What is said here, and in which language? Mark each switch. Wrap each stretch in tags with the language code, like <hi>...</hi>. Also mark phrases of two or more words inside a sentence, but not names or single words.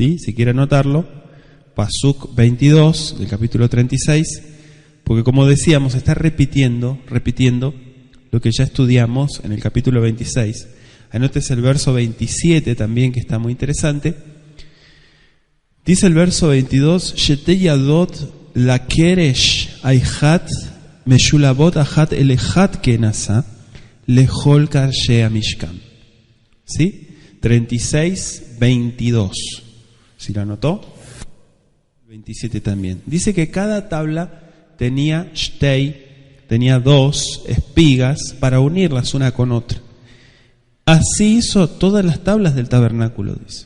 <es>Si quiere anotarlo, Pasuk 22 del capítulo 36, porque como decíamos, está repitiendo lo que ya estudiamos en el capítulo 26. Anótese el verso 27 también, que está muy interesante.</es> <he>Dice el verso 22, שתי ידות לקרש האחד משלבות אחת אל אחת כן עשה לכל קרשי המשכן.</he> <es>¿Sí? 36, 22. ¿Sí lo anotó? 27 también. Dice que cada tabla tenía shtei, tenía 2 espigas para unirlas una con otra. Así hizo todas las tablas del tabernáculo, dice.</es>